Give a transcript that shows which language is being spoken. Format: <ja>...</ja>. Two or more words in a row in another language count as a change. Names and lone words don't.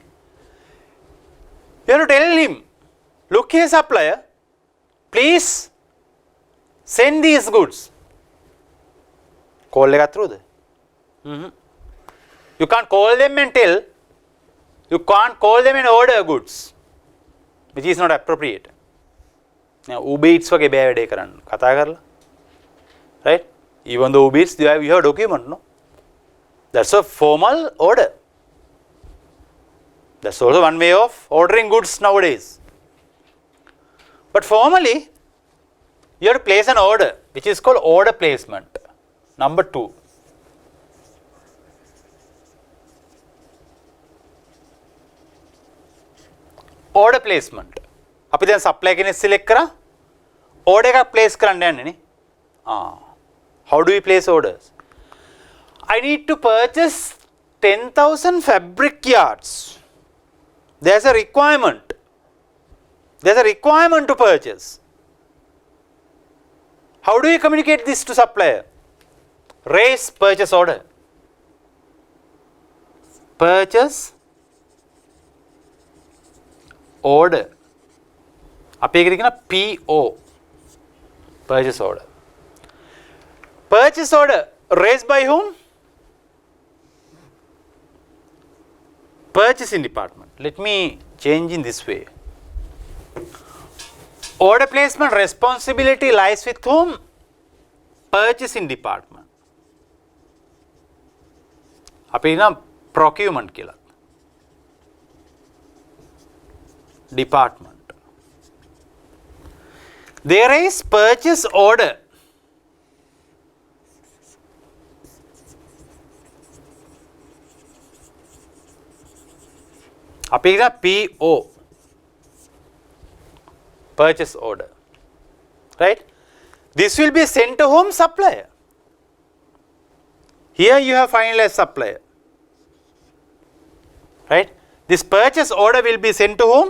<en>You have to tell him, look here supplier, please send these goods. Call එක through the. You can't call them and tell. You can't call them and order goods, which is not appropriate.</en> <si>Now Uber Eats වගේ බෑ වැඩේ කරන්න. කතා කරලා.</si> <en>Right? Even though Uber Eats, you have document, no? That's a formal order. That's also one way of ordering goods nowadays. But formally, you have to place an order, which is called order placement. Number 2. Order placement.</en> <si>අපි දැන් supply කෙනෙක් select කරා. Order එකක් place කරන්න යන්නේ නේ.</si> <en>How do we place orders? I need to purchase 10,000 fabric yards. There's a requirement. There's a requirement to purchase. How do you communicate this to supplier? Raise purchase order. Purchase order.</en> <si>අපි ඒකට කියන PO.</si> <en>Purchase order. Purchase order raised by whom? Purchasing department. Let me change in this way. Order placement responsibility lies with whom? Purchasing department.</en> <si>අපි නම් procurement කියලා.</si> <en>Department. There is purchase order.</en> <si>අපි කියන PO.</si> <en>Purchase order. Right? This will be sent to whom? Supplier. Here you have finalized supplier. Right? This purchase order will be sent to whom?</en>